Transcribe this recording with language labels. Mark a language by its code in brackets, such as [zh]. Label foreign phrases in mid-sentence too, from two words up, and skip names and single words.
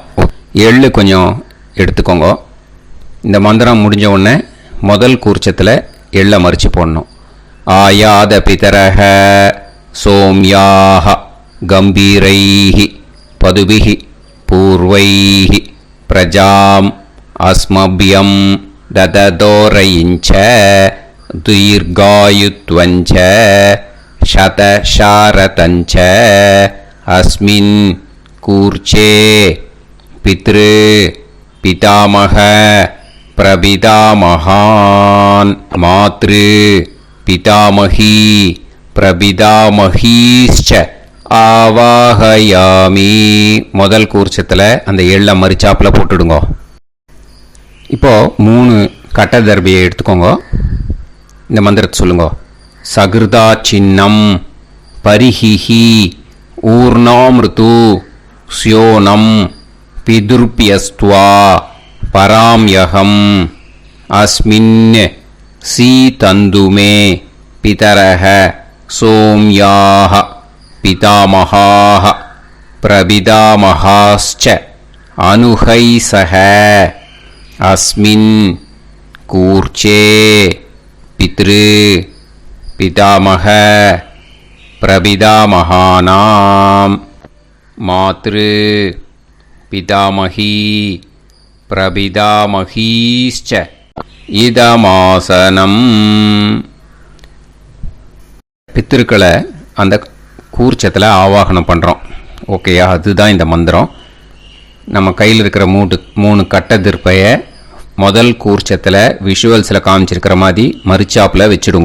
[ta] எள்ளு கொஞ்சம் எடுத்துக்கோங்க. இந்த மந்திரம் முடிஞ்ச உடனே முதல் கூர்ச்சத்தில் எள்ளை மறித்து போடணும். [sa] आयात पितरः सोम्यासः गम्भीरैः पथिभिः पूर्व्यैः प्रजाम् अस्मभ्यं दददोरयिञ्च दीर्घायुत्वञ्च शतशारतञ्च अस्मिन् कूर्चे पितृ पितामह प्रपितामहान् मातृ पितामही प्रपितामहीश्च आवाहयामि. [ta] முதல் கூர்ச்சத்தில் அந்த எள்ளை மறிச்சாப்பில் போட்டுடுங்க. இப்போது 3 கட்டை தர்பியை எடுத்துக்கோங்க. இந்த மந்திரத்தை சொல்லுங்க. [sa] सकृदा छिन्नं बर्हिः ऊर्णाम्रदु स्योनम् पितृभ्यस्त्वा भराम्यहम् अस्मिन् सीदन्तुमे पितरः सोम्यासः पितामहाः प्रपितामहाश्च अनुगैःसह अस्मिन् कूर्चे पितृ पितामह प्रपितामहानां मातृ पितामही प्रपितामहीश्च இதமாசனம். [ta] பித்திருக்களை அந்த கூர்ச்சத்தில் ஆவாகனம் பண்ணுறோம். ஓகேயா? அதுதான் இந்த மந்திரம். நம்ம கையில் இருக்கிற 3 கட்டை திருப்பையை முதல் கூர்ச்சத்தில் விஷுவல்ஸில் காமிச்சிருக்கிற மாதிரி மறிச்சாப்பில் வச்சுடுங்க.